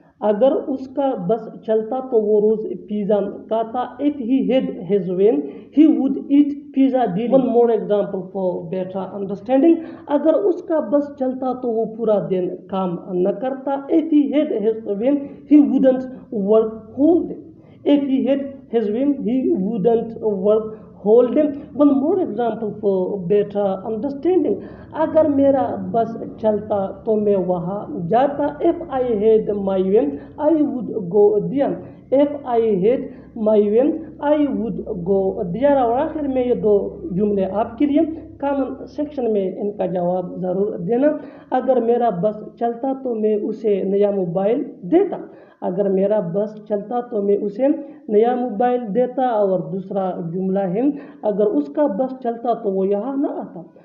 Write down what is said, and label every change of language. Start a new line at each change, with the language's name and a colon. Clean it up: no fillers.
Hindi: अगर उसका बस चलता तो वो रोज पिज्जा खाता।
English: If he had his way he would eat pizza daily. One more example for better understanding.
Hindi: अगर उसका बस चलता तो वो पूरा दिन काम न करता।
English: If he had his way he wouldn't work whole day. If he had his way, he wouldn't work whole day. One more example for better understanding.
Hindi: अगर मेरा बस चलता तो मैं वहाँ जाता।
English: If I had my way, I would go there. If I had my way, I would go there.
Hindi: और आखिर में ये दो जुमले आपके लिए कमेंट सेक्शन में इनका जवाब ज़रूर देना। अगर मेरा बस चलता तो मैं उसे नया मोबाइल देता। अगर मेरा बस चलता तो मैं उसे नया मोबाइल देता। और दूसरा जुमला है अगर उसका बस चलता तो वो यहाँ न आता।